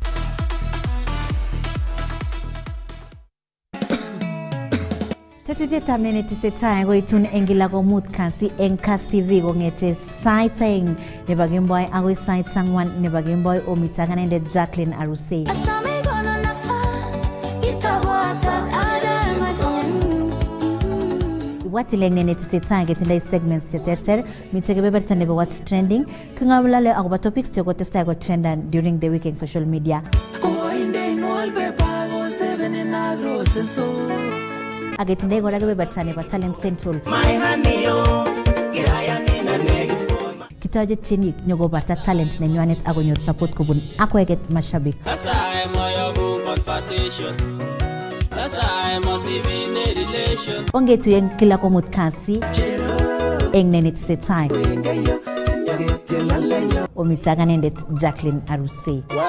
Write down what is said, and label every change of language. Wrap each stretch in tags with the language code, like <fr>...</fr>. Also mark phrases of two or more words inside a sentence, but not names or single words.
<sgc>Tetutietab netesetai koitun eng kila komut kasi eng Kass TV kong'ete sait aeng nebo kemboi akoi sait 4 nebo kemboi omita kanendet Jacqueline Arusei. Watileng netesetai ketindoi segments cheterter mite kebeberta nebo</sgc> <en>what's trending</en> <sgc>keng'olole akobo topics chekotestai ko trendan</sgc> <en>during the week</en> <sgc>eng</sgc> <en>social media.</en> <sgc>Aketindoi kora kebeberta nebo Talent Central. Kitoche tienik nyokobarta talent nenywanet akonyor support kobun akweket mashabik. Ongetuyen kila komut kasi eng netesetai omita kanendet Jacqueline Arusei.</sgc>